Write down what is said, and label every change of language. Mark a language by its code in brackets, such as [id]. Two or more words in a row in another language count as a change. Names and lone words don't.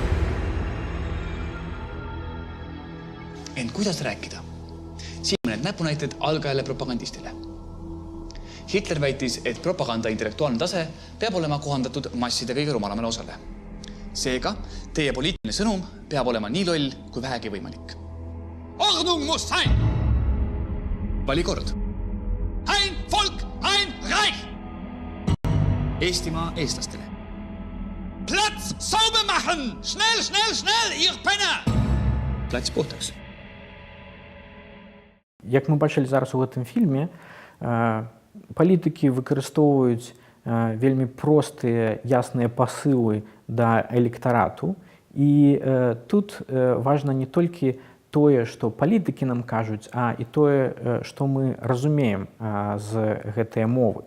[et] Ent kuidas rääkida? Siin mõned näpunäited algajale propagandistile. Hitler väitis, et propaganda intellektuaalne tase peab olema kohandatud masside kõige rumalamale osale. Seega, teie poliitiline sõnum peab olema nii loll kui vähegi võimalik. [de] Ordnung muss sein! [et] Vali kord. [de] Ein Volk, ein Reich! [et] Eestimaa eestlastele. [de] Platz sauber machen! Schnell, schnell, schnell, ihr Penner! [et] Plats puhtaks. [be] Як мы бачылі зараз у гэтым фільме, палітыкі выкарыстоўваюць вельмі простыя, ясныя пасылы да электарату. І тут важна не толькі тое, што палітыкі нам кажуць, а і тое, што мы разумеем з гэтай мовы.